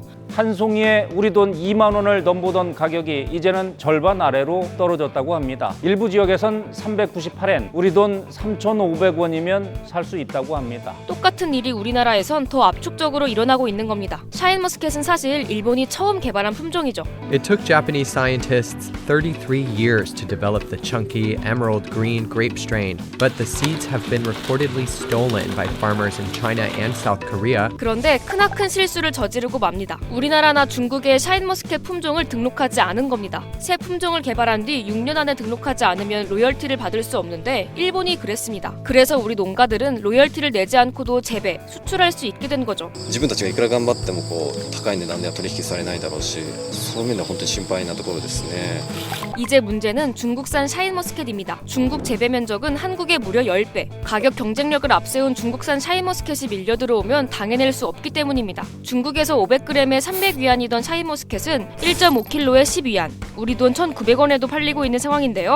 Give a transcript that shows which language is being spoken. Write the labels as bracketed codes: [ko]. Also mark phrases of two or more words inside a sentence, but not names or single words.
[ko] 한 송이에 우리 돈 2만 원을 넘보던 가격이 이제는 절반 아래로 떨어졌다고 합니다. 일부 지역에선 398엔, 우리 돈 3,500원이면 살 수 있다고 합니다. 똑같은 일이 우리나라에선 더 압축적으로 일어나고 있는 겁니다. 샤인머스켓은 사실 일본이 처음 개발한 품종이죠. [en] It took Japanese scientists 33 years to develop the chunky emerald green grape strain, but the seeds have been reportedly stolen by farmers in China and South Korea. [ko] 그런데 크나큰 실수를 저지르고 맙니다. 우리나라나 중국의 샤인머스켓 품종을 등록하지 않은 겁니다. 새 품종을 개발한 뒤 6년 안에 등록하지 않으면 로열티를 받을 수 없는데 일본이 그랬습니다. 그래서 우리 농가들은 로열티를 내지 않고도 재배, 수출할 수 있게 된 거죠. [ja] 自分たちがいくら頑張っても高い値段では取引されないだろうし、そういう面では本当に心配なところですね。 [ko] 이제 문제는 중국산 샤인머스켓입니다. 중국 재배 면적은 한국의 무려 10배. 가격 경쟁력을 앞세운 중국산 샤인머스켓이 밀려 들어오면 당해낼 수 없기 때문입니다. 중국에서 500g에 300위안이던 샤인머스켓은 1.5kg에 10위안, 우리 돈 1,900원에도 팔리고 있는 상황인데요.